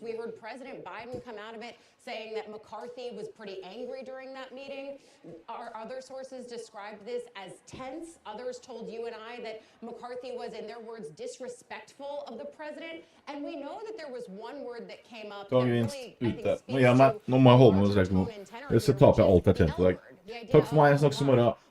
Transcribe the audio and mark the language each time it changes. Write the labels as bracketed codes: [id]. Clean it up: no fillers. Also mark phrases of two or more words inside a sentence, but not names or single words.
[en] We heard President Biden come out of it saying that McCarthy was pretty angry during that meeting. Our other sources described this as tense. Others told you and I that McCarthy was, in their words, disrespectful of the president. And we know that there was one word that came up that [no] Dagens [en] really, I think, [no] ute. [en] speaks [no] Nå må jeg holde meg straks nå. Så taper jeg alt jeg har tjent i dag. Takk for meg, jeg snakkes i morgen.